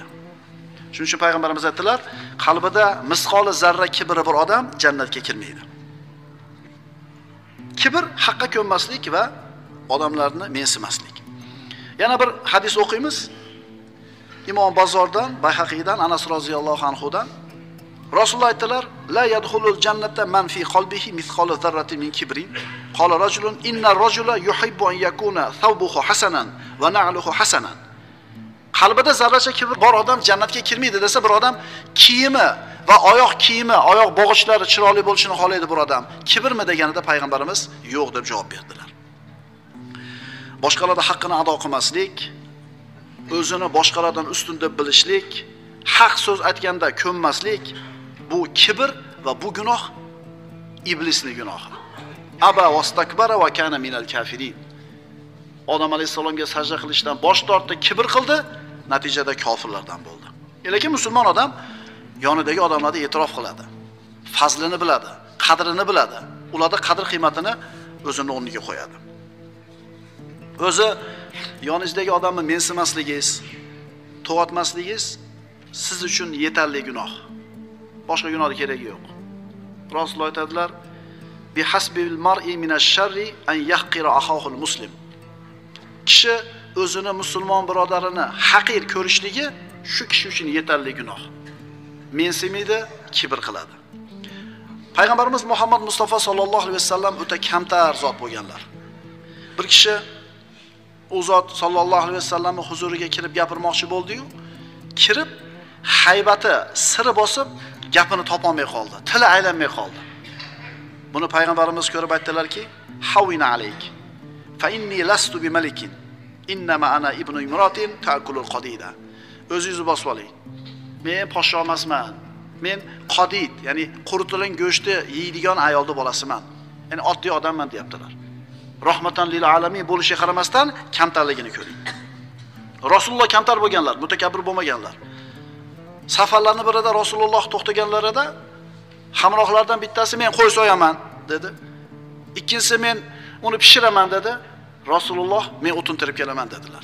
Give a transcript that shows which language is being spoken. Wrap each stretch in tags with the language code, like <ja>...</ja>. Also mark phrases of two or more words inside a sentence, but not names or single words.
<uz>Shuning uchun payg'ambarimiz aytdilar, qalbida misqoli zarra kibri bor odam jannatga kirmaydi. Kibr haqqa ko'nmaslik va odamlarni mensimaslik. Yana bir hadis o'qiymiz. Imom Bazordan, Bayhaqiydan, Anas</uz> <ar>رضي الله عنه.</ar> <uz>Rasululloh aytdilar:</uz> <ar>"لا يدخل الجنة من في قلبه مثقال ذرة من كبر." قال رجل إن الرجل يحب أن يكون ثوبه حسنا ونعله حسنة.</ar> <uz>Qalbida zarracha kibr bor odam jannatga kirmaydi desa, bir odam kiyimi va oyoq kiyimi, oyoq bog'ichlari chiroyli bo'lishini xohlaydi bir odam. Kibrmi deganida payg'ambarimiz yo'q deb javob berdilar. Boshqalarning haqqini ado qilmaslik, o'zini boshqalardan ustun deb bilishlik, haq so'z aytganda ko'nmaslik, bu kibr va bu gunoh iblisning gunohi.</uz> <ar>أبى واستكبر وكان من الكافرين.</ar> <uz>Odam alayhisalomga sajda qilishdan bosh tortdi, kibr qildi, natijada kofirlardan bo'ldi. Lekin musulmon odam yonidagi odamlarga e'tirof qiladi. Fazlini biladi, qadrini biladi. Ularda qadr qiymatini o'zining o'rniga qo'yadi. O'zi yoningizdagi odamni mensimasligingiz, to'g'atmasligingiz siz uchun yetarli gunoh. Boshqa gunohning keragi yo'q. Rasululloh aytadilar:</uz> <ar>"بحسب امرئ من الشر أن يحقر أخاه المسلم."</ar> <uz>Kishi o'zini musulmon birodarini haqir ko'rishligi shu kishi uchun yetarli gunoh. mensimaydi, kibr qiladi. Payg'ambarimiz Muhammad Mustafa</uz> <ar>صلى الله عليه وسلم</ar> <uz>o'ta kamtar zot bo'lganlar. Bir kishi u zot</uz> <ar>صلى الله عليه وسلم</ar> <uz>huzuriga kirib gapirmoqchi bo'ldi-yu, kirib haybati siri bosib gapini topolmay qoldi, tili aylanmay qoldi.</uz> <ar>Buni payg'ambarimiz ko'rib aytdilarki: "هوني عليك فإني لست بملك إنما أنا ابن امرأة تأكل القديد."</ar> <uz>O'zingizni bosib oling. Men podsho emasman. Men qadid, ya'ni quritilgan go'shtni yeydigan ayolning bolasiman. Ya'ni oddiy odamman deyaptilar.</uz> <ar>رحمة للعالمين</ar> <uz>bo'lishiga qaramasdan kamtarligini ko'ring. Rasululloh kamtar bo'lganlar, mutakabbir bo'lmaganlar. Safarlarning birida Rasululloh to'xtaganlarida hamrohlardan bittasi men qo'y so'yaman dedi. Ikkinchisi men uni pishiraman dedi. Rasululloh men o'tin terib kelaman dedilar.</uz>